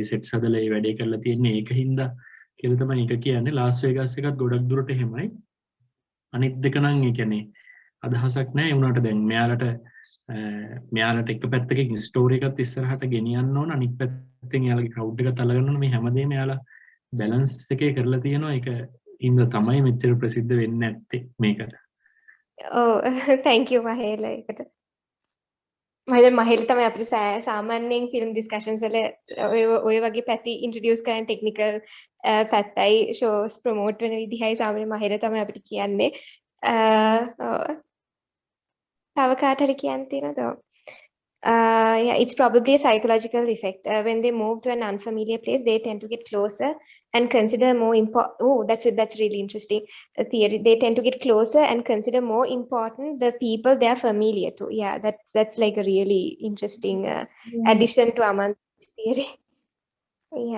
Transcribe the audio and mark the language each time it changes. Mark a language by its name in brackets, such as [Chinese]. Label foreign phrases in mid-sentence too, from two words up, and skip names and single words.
[Sinhala] සෙට්ස් හදලා ඒ වැඩේ කරලා තියෙන්නේ ඒක හින්දා කියලා තමයි ඒක කියන්නේ ලාස් වේගස් එකත් ගොඩක් දුරට එහෙමයි අනිත් දෙක නම් ඒ කියන්නේ අදහසක් නැහැ උනාට දැන් මෙයාලට එක පැත්තකින් ස්ටෝරි එකත් ඉස්සරහට ගෙනියන්න ඕන අනිත් පැත්තෙන් එයාලගේ ක්‍රවුඩ් එකත් අල්ලගන්න ඕන මේ හැමදේම එයාලා බැලන්ස් එකේ කරලා තියෙනවා ඒක හින්දා තමයි මෙච්චර ප්‍රසිද්ධ වෙන්නේ නැත්තේ මේකට [English] Oh, thank you, Mahela. [Sinhala] Mahela තමයි අපිට සාමාන්‍යයෙන් [English] film discussions [Sinhala] වල ඔය වගේ පැති introduce කරන technical පැත්තයි [English] shows promote [Sinhala] වෙන විදිහයි සාමාන්‍ය Mahela තමයි අපිට කියන්නේ. තව කාට හරි කියන්න තියෙනවද? [English] Yeah, it's probably a psychological effect. When they move to an unfamiliar place, they tend to get closer and consider more important. Oh, that's really interesting. A theory. They tend to get closer and consider more important the people they are familiar to. Yeah, that's like a really interesting addition to Aman's theory.